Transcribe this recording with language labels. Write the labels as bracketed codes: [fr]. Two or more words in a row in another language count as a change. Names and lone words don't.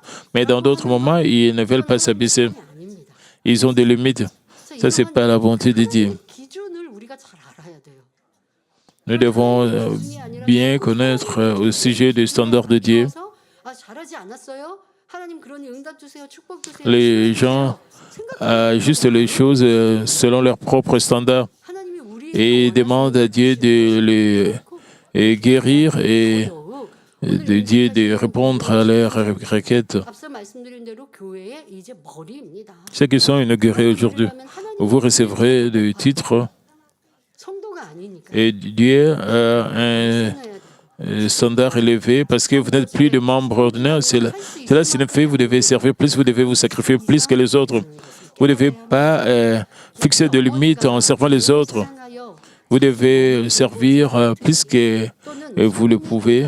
[fr] Mais dans d'autres moments, ils ne veulent pas s'abaisser. Ils ont des limites. Ça, ce n'est pas la bonté de Dieu. Nous devons bien connaître au sujet des standards de Dieu. [ko] 하나님 그러니 응답 주세요, 축복 주세요. [fr] Les gens ajustent les choses selon leurs propres standards [ko] 하나님이 우리 [fr] et demandent à Dieu de les guérir et de Dieu de répondre à leurs requêtes. [ko] 앞서 말씀드린 대로 교회의 이제 머리입니다. [fr] Ceux qui sont inaugurés aujourd'hui, vous recevrez le titre [ko] 성도가 아니니까. [fr] et Dieu a un standard élevé parce que vous n'êtes plus de membres ordinaires. Cela signifie que vous devez servir plus, vous devez vous sacrifier plus que les autres. Vous ne devez pas fixer de limites en servant les autres. Vous devez servir plus que vous le pouvez.